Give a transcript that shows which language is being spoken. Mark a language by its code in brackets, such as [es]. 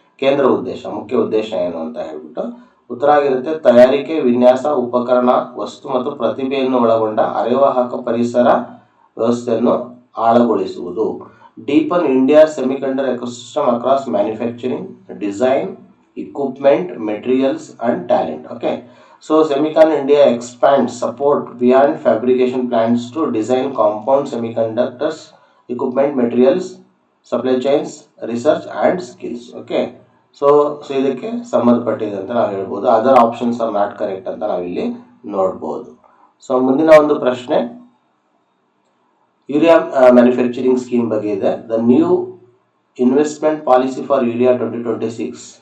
[kn] ಕೇಂದ್ರ ಉದ್ದೇಶ, ಮುಖ್ಯ ಉದ್ದೇಶ ಏನು ಅಂತ ಹೇಳ್ಬಿಟ್ಟು ಉತ್ತರ ಆಗಿರುತ್ತೆ ತಯಾರಿಕೆ, ವಿನ್ಯಾಸ, ಉಪಕರಣ, ವಸ್ತು ಮತ್ತು ಪ್ರತಿಭೆಯನ್ನು ಒಳಗೊಂಡ ಅರೆವಾಹಕ ಪರಿಸರ ವ್ಯವಸ್ಥೆಯನ್ನು ಆಳಗೊಳಿಸುವುದು. [en] Deepen India semiconductor ecosystem across manufacturing, design, equipment, materials and talent. Okay, so Semicon India expands support beyond fabrication plants to design compound semiconductors, equipment, materials, supply chains, research and skills. [kn] Okay, so ಇದಕ್ಕೆ ಸಂಬಂಧಪಟ್ಟಿದೆ ಅಂತ ನಾವು ಹೇಳ್ಬೋದು. [en] other options are not correct [kn] ಅಂತ ನಾವಿಲ್ಲಿ ನೋಡ್ಬೋದು. So ಮುಂದಿನ ಒಂದು ಪ್ರಶ್ನೆ ಯೂರಿಯಾ ಮ್ಯಾನುಫ್ಯಾಕ್ಚರಿಂಗ್ ಸ್ಕೀಮ್ ಬಗ್ಗೆ ಇದೆ. [en] The new investment policy for urea 2026.